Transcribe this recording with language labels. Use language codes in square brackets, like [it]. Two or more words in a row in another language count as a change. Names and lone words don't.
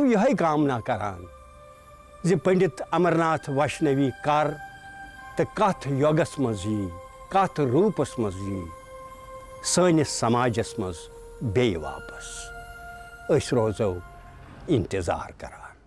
[ks] यह कामना करान जे पंडित अमरनाथ वैष्णवी कर तो कथ योगस मज कथ रूपस मज सनिस समाजस मज बे वापस रोजो इंतजार करान।